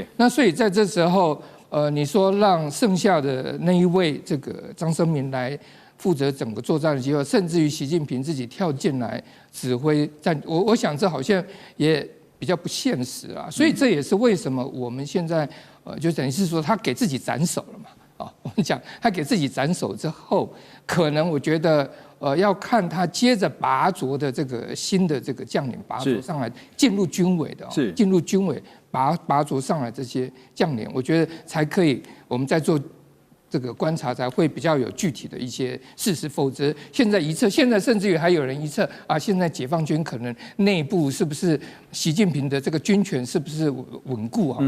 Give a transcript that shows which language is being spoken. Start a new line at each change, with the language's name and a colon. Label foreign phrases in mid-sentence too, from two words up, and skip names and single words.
Chinese: 那所以在这时候，你说让剩下的那一位这个张生明来负责整个作战的机会，甚至于习近平自己跳进来指挥战，我想这好像也比较不现实所以这也是为什么我们现在就等于是说他给自己斩首了嘛。啊，我们讲他给自己斩首之後，可能我覺得要看他接着拔擢的這個新的這個將領拔擢上來進入軍委的，進入軍委拔擢上來這些將領，我覺得才可以我們在做這個觀察，才會比較有具體的一些事實，否則現在一測，現在甚至於還有人一測啊，現在解放軍可能內部是不是習近平的這個軍權是不是穩固啊？